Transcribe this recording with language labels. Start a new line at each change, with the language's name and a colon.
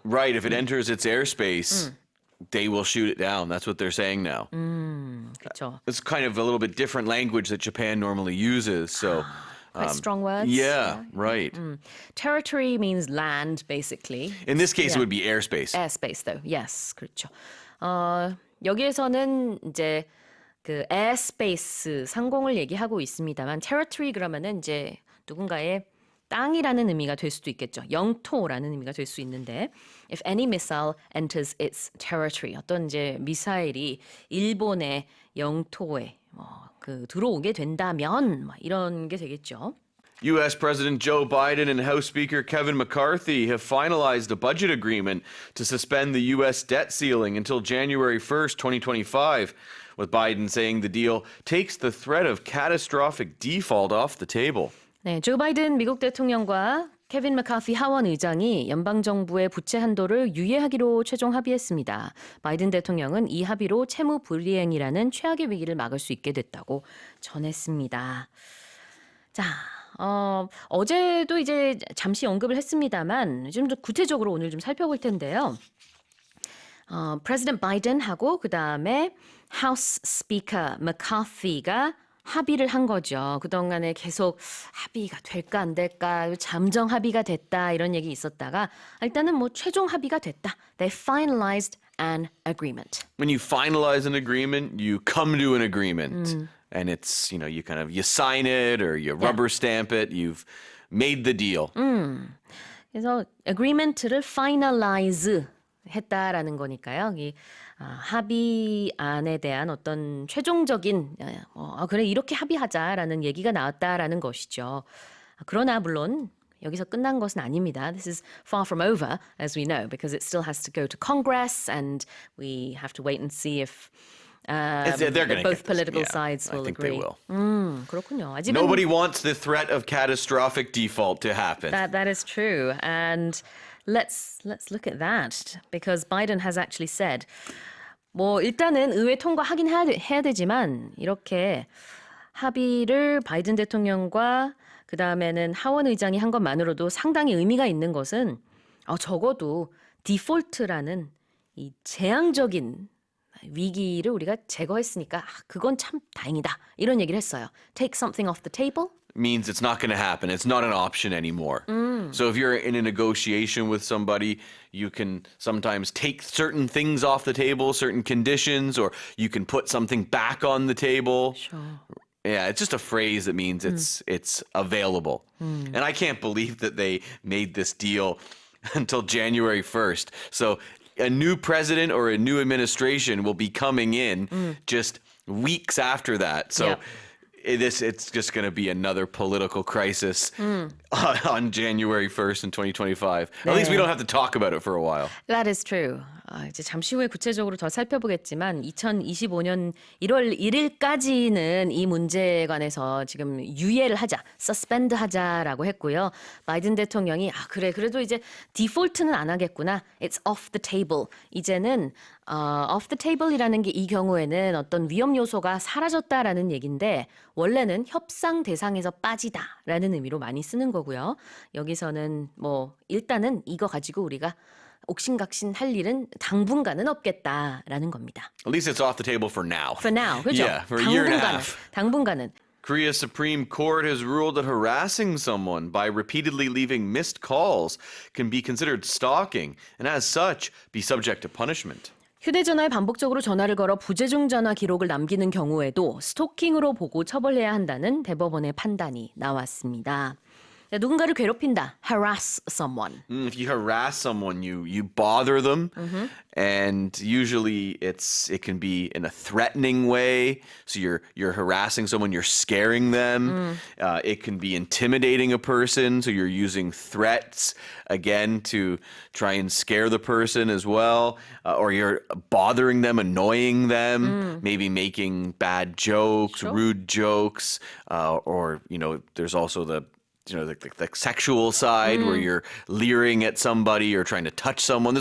English: Right, if it enters its airspace, they will shoot it down. That's what they're saying now.
Korean: 그렇죠.
English: It's kind of a little bit different language that Japan normally uses, so... Quite strong words. Yeah, right. Territory means land, basically. In this case, it would be airspace. Airspace, though. Yes,
Korean: 그렇죠. 여기에서는 이제 그 airspace 상공을 얘기하고 있습니다만 territory 그러면은 이제 누군가의 땅이라는 의미가 될 수도 있겠죠. 영토라는 의미가 될 수 있는데
English: if any missile enters its territory
Korean: 어떤 이제 미사일이 일본의 영토에 들어오게 된다면 이런 게 되겠죠.
English: U.S. President Joe Biden and House Speaker Kevin McCarthy have finalized a budget agreement to suspend the U.S. debt ceiling until January 1st, 2025, with Biden saying the deal takes the threat of catastrophic default off the table.
Korean: 네, 조 바이든 미국 대통령과 케빈 맥카피 하원 의장이 연방정부의 부채 한도를 유예하기로 최종 합의했습니다. 바이든 대통령은 이 합의로 채무 불이행이라는 최악의 위기를 막을 수 있게 됐다고 전했습니다. 자, 어제도 이제 잠시 언급을 했습니다만 좀 더 구체적으로 오늘 좀 살펴볼 텐데요. 프레지던트 바이든하고 그다음에 하우스 스피커 맥카피가 합의를 한 거죠. 그동안에 계속 합의가 될까 안 될까 잠정 합의가 됐다 이런 얘기 있었다가 일단은 뭐 최종 합의가 됐다.
English: They finalized an agreement. When you finalize an agreement, you come to an agreement. And it's, you sign it or you rubber stamp it. You've made the deal.
Korean: 그래서 agreement를 finalize 했다라는 거니까요. 이 합의안에 대한 어떤 최종적인 그래 이렇게 합의하자라는 얘기가 나왔다라는 것이죠. 그러나 물론 여기서 끝난 것은 아닙니다.
English: This is far from over, as we know, because it still has to go to Congress, and we have to wait and see if both political sides will agree. I think they will.
Korean: 그렇군요.
English: Nobody wants the threat of catastrophic default to happen. That is true, and let's look at that because Biden has actually said.
Korean: 뭐 일단은 의회 통과하긴 해야 되지만 이렇게 합의를 바이든 대통령과 그 다음에는 하원 의장이 한 것만으로도 상당히 의미가 있는 것은 적어도 디폴트라는 이 재앙적인 위기를 우리가 제거했으니까 그건 참 다행이다 이런 얘기를 했어요.
English: Take something off the table. Means it's not going to happen. It's not an option anymore. So if you're in a negotiation with somebody, you can sometimes take certain things off the table, certain conditions, or you can put something back on the table. Sure. Yeah, it's just a phrase that means it's available. And I can't believe that they made this deal until January 1st. So a new president or a new administration will be coming in just weeks after that. So it's just going to be another political crisis on January 1st in 2025. At least we don't have to talk about it for a while. That is true.
Korean: 이제 잠시 후에 구체적으로 더 살펴보겠지만 2025년 1월 1일까지는 이 문제에 관해서 지금 유예를 하자, suspend 하자라고 했고요. 바이든 대통령이 그래도 이제 디폴트는 안 하겠구나.
English: It's off the table.
Korean: 이제는 off the table이라는 게 이 경우에는 어떤 위험 요소가 사라졌다라는 얘기인데 원래는 협상 대상에서 빠지다라는 의미로 많이 쓰는 거고요. 여기서는 뭐 일단은 이거 가지고 우리가 옥신각신 할 일은 당분간은 없겠다라는 겁니다.
English: At least it's off the table for now. For now,
Korean: 그죠?
English: Yeah, for a year and a half.
Korean: 당분간은.
English: Korea's Supreme Court has ruled that harassing someone by repeatedly leaving missed calls can be considered stalking and as such be subject to punishment.
Korean: 휴대전화에 반복적으로 전화를 걸어 부재중 전화 기록을 남기는 경우에도 스토킹으로 보고 처벌해야 한다는 대법원의 판단이 나왔습니다. 누군가를 괴롭힌다.
English: Harass someone. If you harass someone, you bother them, and usually it can be in a threatening way. So you're harassing someone, you're scaring them. It can be intimidating a person, so you're using threats again to try and scare the person as well, or you're bothering them, annoying them, maybe making bad jokes, rude jokes, or there's also the sexual side where you're leering at somebody or trying to touch someone.